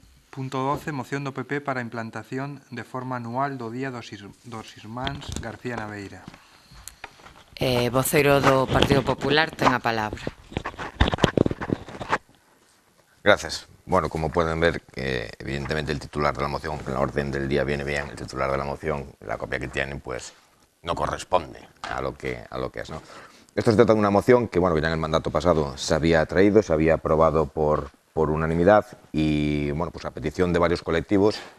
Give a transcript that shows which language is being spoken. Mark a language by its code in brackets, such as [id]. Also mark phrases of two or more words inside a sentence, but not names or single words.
[gl] Punto 12, moción do PP para a implantación de forma anual do Día dos Irmáns García Naveira. Voceiro do Partido Popular ten a palabra. [es] Gracias. Bueno, como pueden ver, evidentemente el titular de la moción, en la orden del día viene bien, el titular de la moción, la copia que tienen, pues no corresponde a lo que es, ¿no? Esto se trata de una moción que, bueno, que ya en el mandato pasado se había traído, se había aprobado por unanimidad y, bueno, pues a petición de varios colectivos